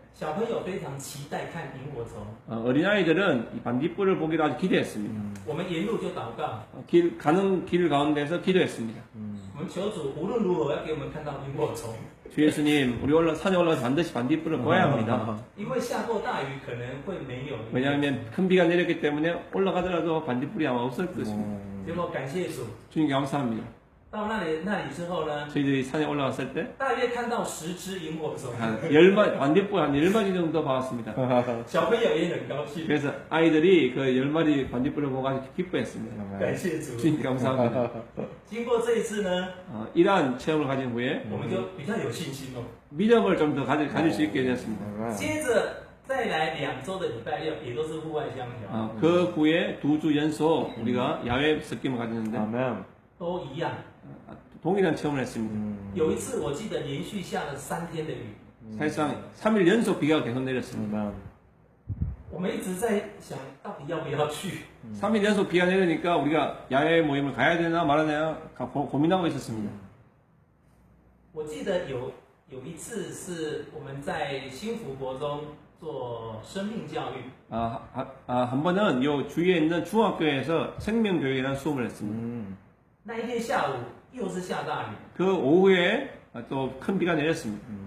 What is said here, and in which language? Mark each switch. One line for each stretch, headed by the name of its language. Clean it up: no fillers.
Chinese: 小朋友非常期待看萤火虫，
Korean: 어린아이들은 이 반딧불을 보기로 아주 기대했습니다.
Chinese: 我们沿路就祷告，
Korean: 가는 길 가운데서 기도했습니다.
Chinese: 我们求主无论如何要给我们看到萤火虫，
Korean: 주 예수님, 우리 산에 올라가서 반드시 반딧불을 보아야 합니다.
Chinese: 因为下过大雨可能会没有。
Korean: 왜냐하면 큰 비가 내렸기 때문에 올라가더라도 반딧불이 아마 없을 것입니다.
Chinese: 结果感谢主，
Korean: 주님께 감사합니다.
Chinese: 到那里之后呢，
Korean: 저희들이 산에 올라갔을 때
Chinese: 大约看到10只萤火虫，
Korean: 반딧불 한 10마리 정도 봤습니다.
Chinese: 小朋友也很高兴。
Korean: 그래서 아이들이 그 10마리 반딧불을 보고 아주 기뻐했습니다.
Chinese: 感谢主。
Korean: 주님께 감사합니다.
Chinese: 经过这一次呢，
Korean: 이러한 체험을 가진 후에
Chinese: 我们就比较有信心哦。
Korean: 믿음을 좀 더 가질 수 있게 되었습니다.
Chinese: 接着再来2周的礼拜六，也都是户外香条，
Korean: 그 후에 2주 연속 우리가 야외 섞임을 가졌는데 아멘.
Chinese: 都一样。
Korean: 동일한 체험을 했습니다.
Chinese: 有一次我记得连续下了3天的雨，
Korean: 사실상 3일 연속 비가 계속 내렸습니다. 아멘.
Chinese: 我们一直在想到底要不要去。
Korean: 3일 연속 비가 내리니까 우리가 야외 모임을 가야 되나 말아야 되나 고민하고 있었습니다.
Chinese: 我记得有一次是我们在新福国中做生命教育，
Korean: 한 번은 요 주위에 있는 중학교에서 생명교육이라는 수업을 했습니다.
Chinese: 那一天下午又是下大雨，
Korean: 그 오후에 또 큰 비가 내렸습니다.